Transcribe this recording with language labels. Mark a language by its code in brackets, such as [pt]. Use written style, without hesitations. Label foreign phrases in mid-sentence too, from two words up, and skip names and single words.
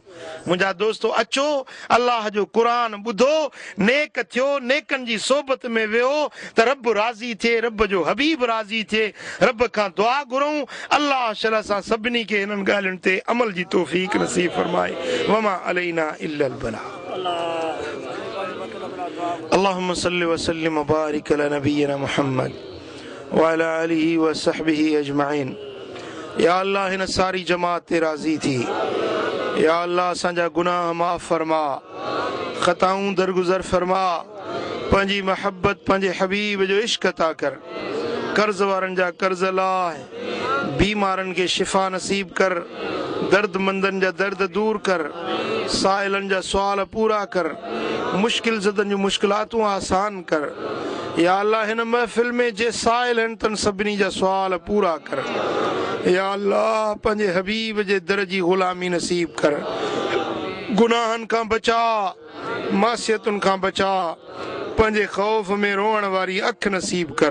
[sd] मुंहिंजा दोस्तो, अचो अल्लाह जो क़ुर ॿुधो, नेक थियो, नेकनि जी सोबत में वेहो त रब राज़ी थिए, रब जो हबीब राज़ी थिए। रब खां दुआ घुरूं, अल्लाह शरह सां सभिनी खे हिननि ॻाल्हियुनि ते अमल जी तौफ़ीक़ नसीब फरमाए। [ar] وما علينا إلا البلاغ. اللهم صل وسلم وبارك على نبينا محمد وعلى آله وصحبه أجمعين. [sd] या अल्लाह हिन सारी जमात ते राज़ी थी। या अल्लाह असांजा गुनाह माफ़ फरमा, ख़ताऊं दरगुज़र फरमा, पंहिंजी महबत पंहिंजे हबीब जो इश्क अता कर। कर्ज़ वारनि जा कर्ज़ लाह, बीमारनि खे शिफ़ा नसीब कर, दर्दमंदनि जा दर्द दूर कर, साइलनि जा सुवाल पूरा कर, मुश्किल ज़दनि जूं मुश्किलातूं आसान कर। या अल्लाह हिन महफ़िल में जे साइल आहिनि तन सभिनी जा सुवाल पूरा कर। या अल्लाह पंहिंजे हबीब जे दर जी ग़ुलामी नसीब कर। गुनाहनि खां बचा, मासियतुनि खां बचा, पंहिंजे ख़ौफ़ में रोअण वारी अखि नसीब कर।